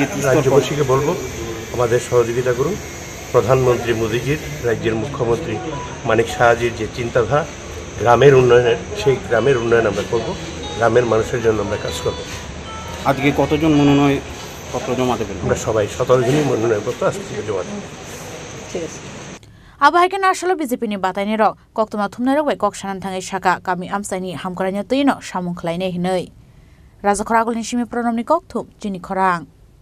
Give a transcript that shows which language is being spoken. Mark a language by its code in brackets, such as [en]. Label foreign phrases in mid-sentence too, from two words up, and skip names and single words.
[bn] রাজ্যবাসীকে বলবো আমাদের সহযোগিতা করুন। প্রধানমন্ত্রী মোদীজির, রাজ্যের মুখ্যমন্ত্রী মানিক সাহাজির যে চিন্তাধারা গ্রামের উন্নয়নের, সেই গ্রামের উন্নয়ন আমরা করব, গ্রামের মানুষের জন্য আমরা কাজ করব। আজকে কতজন মনোনয়নপত্র জমা দেবেন? আমরা সবাই 17 জনই মনোনয়নপত্র আজকে জমা দেব। [trp] Abahaikan asalo BJP ni batai ni rok kok tuma thumna rok bai kok sanan thangai saka kami amsai ni hamkoranya tuino samung khlainai hinai. Raja Khoragul ni simi pronom ni kok thum jini khorang.